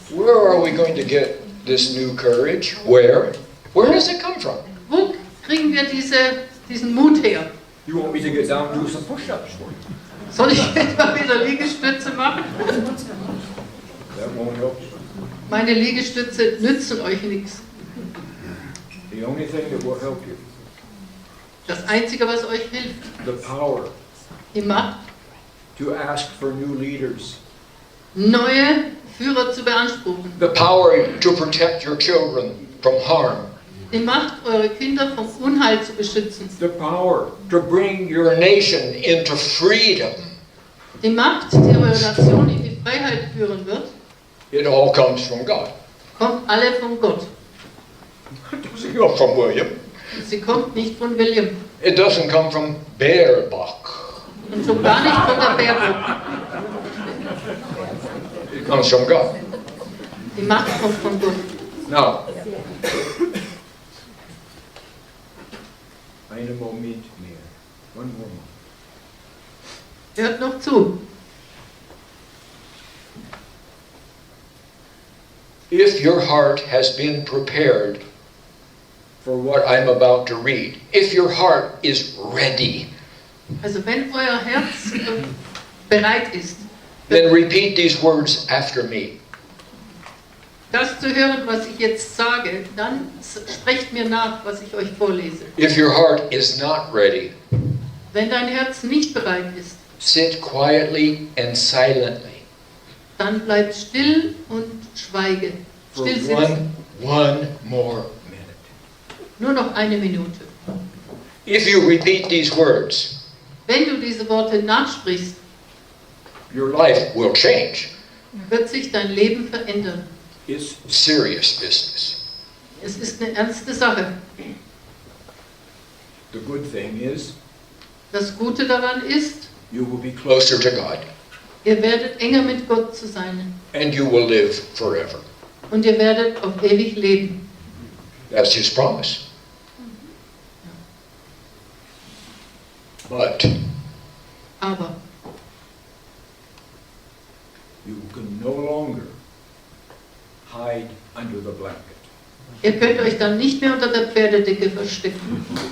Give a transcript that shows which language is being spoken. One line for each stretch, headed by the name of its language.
English: Where are we going to get this new courage? Where? Where does it come from?
German: Wo kriegen wir diesen Mut her?
English: You want me to get down and do some push-ups for you?
German: Soll ich etwa wieder Liegestütze machen?
English: That won't help you.
German: Meine Liegestütze nützen euch nichts.
English: The only thing that will help you,
German: Das Einzige, was euch hilft,
English: the power
German: die Macht,
English: to ask for new leaders,
German: neue Führer zu beanspruchen.
English: The power to protect your children from harm.
German: Die Macht, eure Kinder vom Unheil zu beschützen.
English: the power To bring your nation into freedom.
German: Die Macht, die eure Nation in die Freiheit führen wird,
English: It all comes from God.
German: kommt alle von Gott.
English: It doesn't come from William.
German: Sie kommt nicht von William.
English: It doesn't come from Baerbock.
German: Und schon gar nicht von der Baerbock.
English: It comes from God.
German: Die Macht kommt von Gott.
English: Now,
German: einen Moment mehr.
English: One more moment.
German: Hört noch zu.
English: if your heart has been prepared for what I'm about to read, if your heart is ready,
German: Also wenn euer Herz bereit ist,
English: then repeat these words after me.
German: das zu hören, was ich jetzt sage, dann sprecht mir nach, was ich euch vorlese.
English: If your heart is not ready,
German: Wenn dein Herz nicht bereit ist,
English: sit quietly and silently
German: dann bleib still und schweige.
English: for
German: Still sitzen.
English: one more minute.
German: Nur noch eine Minute.
English: If you repeat these words,
German: Wenn du diese Worte nachsprichst,
English: your life will change.
German: wird sich dein Leben verändern.
English: It's serious business.
German: Es ist eine ernste Sache.
English: The good thing is,
German: Das Gute daran ist,
English: You will be closer to God,
German: ihr werdet enger mit Gott zu sein.
English: and you will live forever.
German: Und ihr werdet auf ewig leben.
English: That's His promise. But
German: Aber
English: you can no longer hide under the blanket.
German: ihr könnt euch dann nicht mehr unter der Pferdedecke verstecken.